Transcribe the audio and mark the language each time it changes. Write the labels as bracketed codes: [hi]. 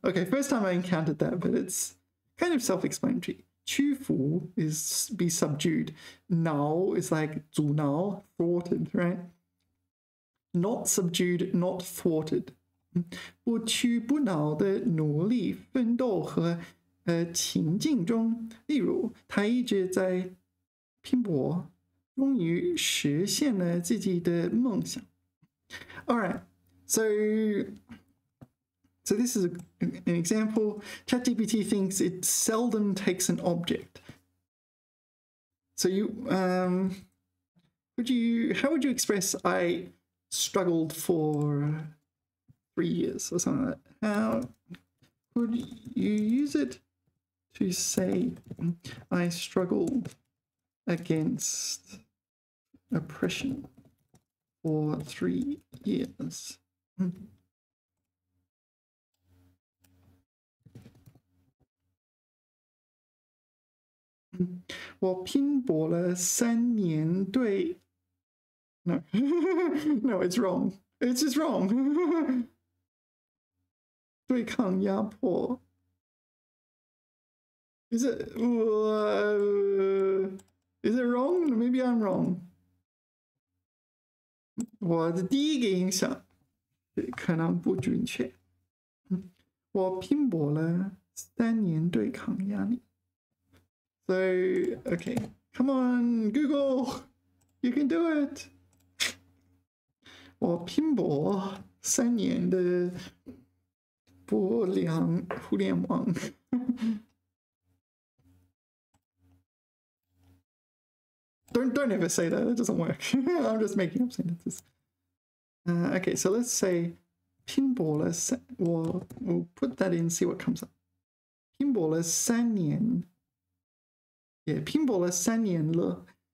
[en] Okay, first time I encountered that, but it's kind of self-explanatory. 屈服 is be subdued. 挠 is like 阻挠 thwarted, right? Not subdued, not thwarted. [zh] 不屈不挠的努力奋斗和情境中，例如他一直在拼搏，终于实现了自己的梦想。 [en] All right, so this is an example. ChatGPT thinks it seldom takes an object. So how would you express I struggled for 3 years or something like that? How would you use it to say I struggled against oppression for 3 years? [zh] 我拼搏了3年对 [en] No, no, it's wrong. It's just wrong. [zh] 对抗压迫 [en] Is it wrong? Maybe I'm wrong. [zh] 我的第一个印象可能不准确。我拼搏了3年对抗压力。 [en] So, okay, come on, Google, you can do it. [zh] 我拼搏3年的不良互联网。 [en] Don't ever say that. That doesn't work. I'm just making up sentences. Okay, so let's say 拼搏了we'll put that in, see what comes up. [zh] 拼搏了3年。 [en] Yeah, [zh] 拼搏了3年了。